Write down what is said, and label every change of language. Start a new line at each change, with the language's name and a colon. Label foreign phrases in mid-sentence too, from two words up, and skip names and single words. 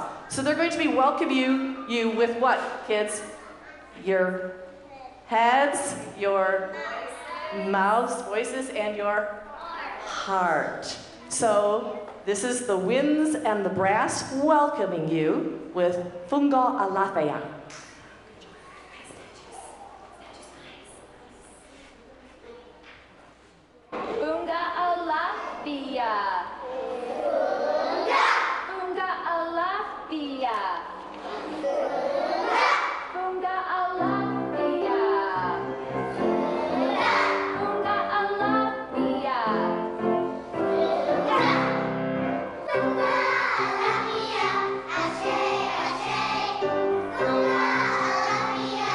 English: So they're going to be welcoming you with what, kids? Your heads, your mouths, voices, and your heart. So this is the winds and the brass welcoming you with Funga Alafia. Funga Alafia. Funga Alafia. Funga Alafia. Funga Alafia. Funga Alafia.
Yoruba: Ashe, ashe. Funga Alafia.